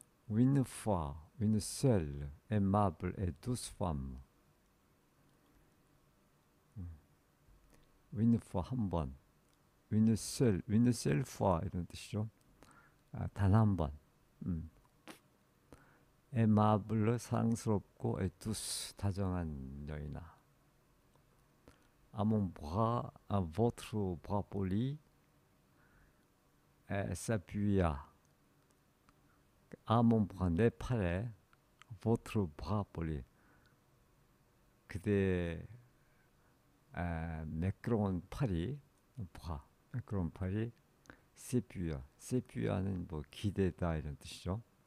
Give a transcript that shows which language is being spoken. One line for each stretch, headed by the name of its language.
French: Une fois, une seule, aimable et douce femme. Une fois
Korean: 한 번,
French: une seule fois
Korean: 이런 뜻이죠. 단 한 번.
French: aimable
Korean: 사랑스럽고
French: et douce
Korean: 다정한 여인아.
French: À mon bras, à votre bras poli, s'appuya. À mon bras
Korean: 내 팔에
French: votre bras poli
Korean: 그대 매끄러운 팔이 매끄러운 팔이 세퓨야는 뭐 기대다 이런 뜻이죠.